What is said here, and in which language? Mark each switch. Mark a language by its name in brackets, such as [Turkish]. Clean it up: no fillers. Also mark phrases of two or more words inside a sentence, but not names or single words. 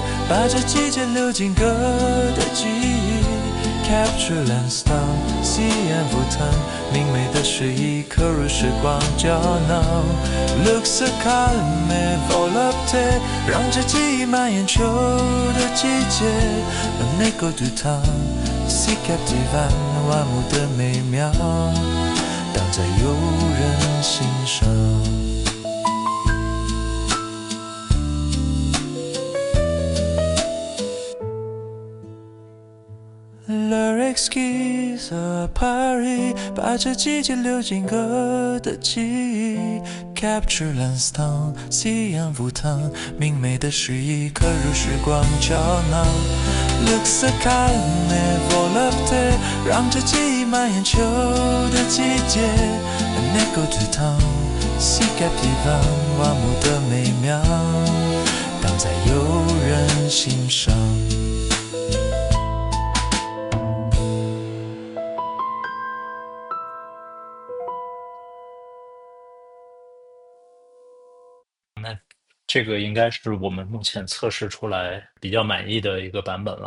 [Chinese] 把这季节流进歌的记忆。 [French] Capture l'instant， [Chinese] 夕阳浮腾，明媚的诗意刻入时光胶囊。 [French] Luxe calme et volupté， [Chinese] 让这记忆蔓延秋的季节。 [French] Un écho du temps， si captivant， [Chinese] 万物的美妙，当在游人心上。 [French] Lyrics keys à Paris， [Chinese] 把这季节流进歌的记忆。 [French] Capture l'instant， [Chinese] 夕阳浮腾，明媚的诗意刻入时光胶囊。 [French] Luxe calme et volupté， [Chinese] 让这记忆蔓延秋的季节。 [French] Un écho du temps， si captivant， [Chinese] 万物的美妙，当在游人心上。那这个应该是我们目前测试出来比较满意的一个版本了。